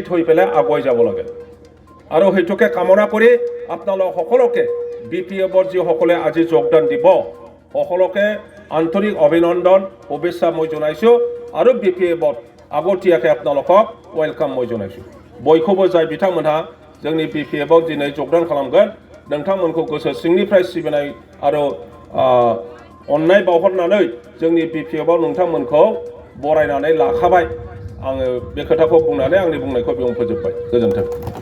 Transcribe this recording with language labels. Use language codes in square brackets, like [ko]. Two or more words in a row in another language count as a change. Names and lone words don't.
[as] হৈ পেলাই আগুৱাই যাব লাগে আৰু হেতুকে কামনা কৰি আপোনালোক সকলোকে BPFৰ যিসকলে আজি যোগদান দিব সকলোকে আন্তৰিক অভিনন্দন শুভেচ্ছা মই জনাইছো আৰু BPFত আগতীয়াকৈ আপোনালোকক ওয়েলকাম মই জনাইছো [brx] बयखौबो जाय बिथांमोनहा जोंनि BPFआव दिनै योगदान खालामगोन नोंथांमोनखौ गोसो सिंनिफ्राय सिबिनाय आरो अननाय बावहरनानै जोंनि BPFआव नोंथांमोनखौ बरायनानै लाखाबाय आङो बे खोथाखौ बुंनानै आंनि बुंनायखौ बेयावनो फोजोबबाय गोजोन्थों